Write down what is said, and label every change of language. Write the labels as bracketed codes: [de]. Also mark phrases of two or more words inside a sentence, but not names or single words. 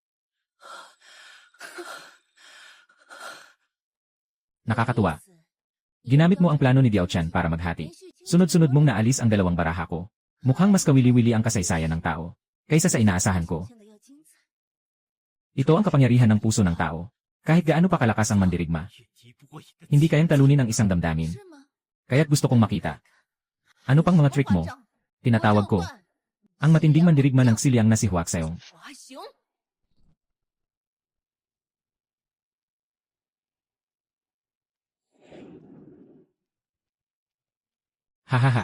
[tl] Nakakatuwa. Ginamit mo ang plano ni Diao Chan para maghati. Sunod-sunod mong naalis ang dalawang baraha ko. Mukhang mas kawili-wili ang kasaysayan ng tao kaysa sa inaasahan ko. Ito ang kapangyarihan ng puso ng tao. Kahit gaano pa kalakas ang mandirigma, [zh] 也敌不过一个 [tl] hindi kayang talunin ang isang damdamin. [zh] 是吗？ [tl] Kaya't gusto kong makita. Ano pang mga trick mo? [zh] 皇长 [tl] Tinatawag ko. [zh] 我召唤 [tl] Ang matinding mandirigma ng Siliang na si Huak Sayong. [zh] 华雄。 Hahaha.